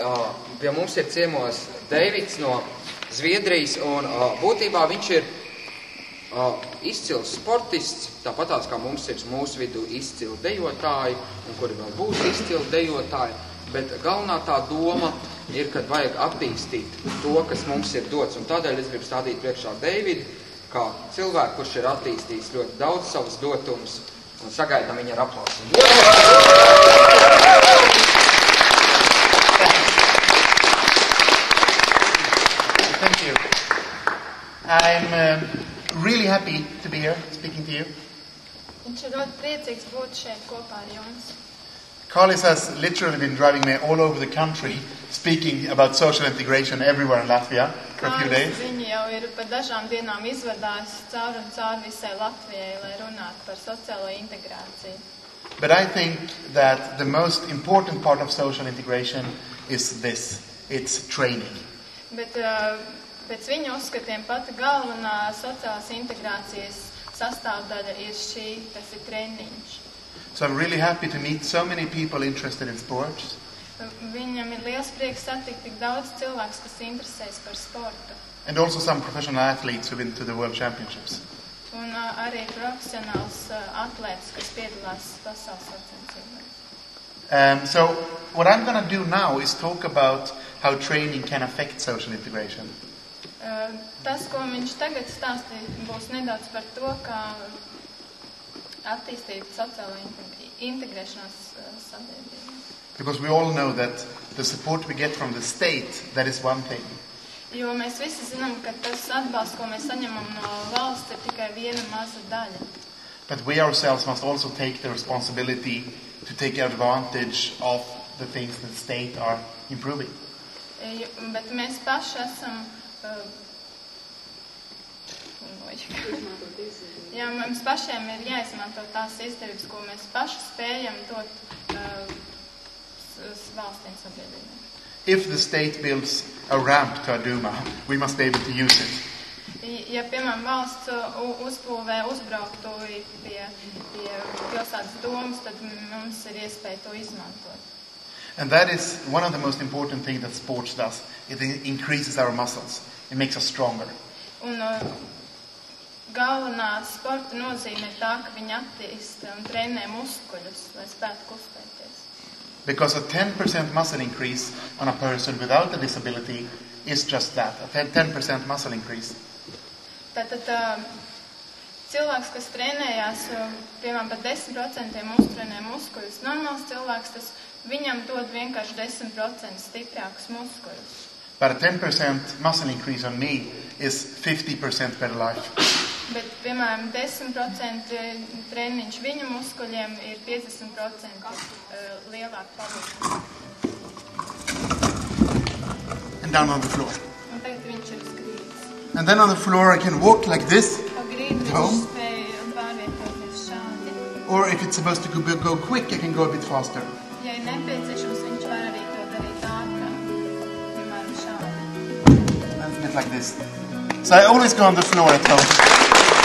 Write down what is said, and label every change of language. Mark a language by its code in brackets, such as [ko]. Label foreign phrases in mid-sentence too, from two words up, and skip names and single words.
[lv] Pie mums ir ciemos Deivids no Zviedrijas, un būtībā viņš ir izcils sportists, tāpatās kā mums ir mūsu vidū izcili dejotāji, un kuri vēl būs izcili dejotāji, bet galvenā tā doma ir, kad vajag attīstīt to, kas mums ir dots, un tādēļ es gribu stādīt priekšā Deividu, kā cilvēku, kurš ir attīstījis ļoti daudz savas dotumus, un sagaidām viņa ar aplausiem. [en] Thank you. I'm really happy to be here speaking to you. [lv] Viņš ir ļoti priecīgs būt šeit kopā ar jums. [en] Carlis has literally been driving me all over the country speaking about social integration everywhere in Latvia for a few days. [lv] Viņi jau ir pa dažām dienām izvadājis caur un caur visai Latvijai, lai runātu par sociālo integrāciju. [en] But I think that the most important part of social integration is this. It's training. [lv] Bet pēc viņa uzskatiem pati galvenā sociālās integrācijas sastāvdaļa ir šī, tas ir treniņš. [en] So I'm really happy to meet so many people interested in sports. [lv] Viņam ir liels prieks satikt tik daudz cilvēks, kas interesēs par sportu. [en] And also some professional athletes who've been to the World Championships. [lv] Un arī profesionāls atlēts, kas piedalās pasaules sacensībās. [en] So what I'm going to do now is talk about how training can affect social integration. [lv] Tas, ko viņš tagad stāstīja, būs nedaudz par to, kā attīstīt sociālo integrēšanos sabiedrībā. [en] Because we all know that the support we get from the state, that is one thing. [lv] Jo mēs visi zinām, ka tas atbalsts, ko mēs saņemam no valsts, ir tikai viena maza daļa. [en] But we ourselves must also take the responsibility to take advantage of the things that the state are improving. [lv] Bet mēs paši esam... Jā, mums pašiem ir jāizmanto tās izdevības, ko mēs paši spējam dot valstīm sabiedrībām. [en] If the state builds a ramp to a Duma, we must be able to use it. [lv] Ja, piemēram, valsts uzbūvē uzbrauktu pie pilsētas domas, tad mums ir iespēja to izmantot. [en] And that is one of the most important things that sports does. It increases our muscles. It makes us stronger. [lv] Un galvenā sporta nozīme ir tā, ka viņi attīsta un trenē muskuļus, lai spētu kustēties. [en] Because a 10% muscle increase on a person without a disability is just that, a 10% muscle increase. [lv] Tātad cilvēks, kas trenējās, piemēram, par 10% uztrenē muskuļus, normāls cilvēks, tas viņam dod vienkārši 10% stiprākus muskuļus. [en] But a 10% muscle increase on me is 50% better life. [lv] Bet, piemēram, 10% treniņš viņa muskuļiem ir 50% lielāk palīdzība. [en] And down on the floor. [lv] Un tagad viņš ir uz grīdas. [en] And then on the floor I can walk like this. [lv] Pa grīdu viņš spēja pārvietoties šādi. [en] Or if it's supposed to go quick, I can go a bit faster. [lv] Ja ir nepieciešams, viņš var arī to darīt ātrāk. Piemēram, šādi. [en] And a bit like this. So I always go on the floor at home.